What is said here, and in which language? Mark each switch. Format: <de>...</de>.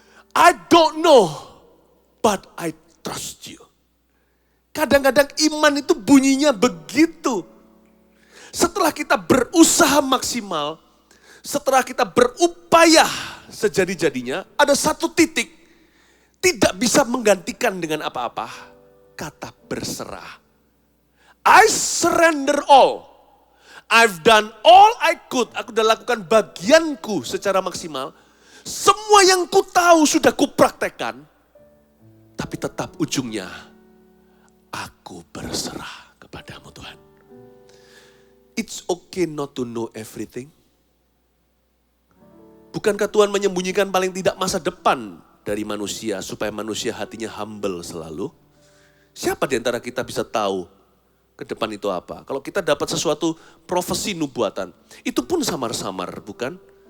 <en>I don't know, but I trust you.</en> <id>Kadang-kadang iman itu bunyinya begitu. Setelah kita berusaha maksimal, setelah kita berupaya sejadi-jadinya, ada satu titik tidak bisa menggantikan dengan apa-apa, kata berserah.</id> <en>I surrender all. I've done all I could.</en> <id>Aku sudah lakukan bagianku secara maksimal. Semua yang ku tahu sudah ku praktekkan. Tapi tetap ujungnya, aku berserah kepadamu Tuhan.</id> <en>It's okay not to know everything.</en> <id>Bukankah Tuhan menyembunyikan paling tidak masa depan dari manusia supaya manusia hatinya humble selalu? Siapa di antara kita bisa tahu ke depan itu apa? Kalau kita dapat sesuatu profesi nubuatan, itu pun samar-samar, bukan?</id>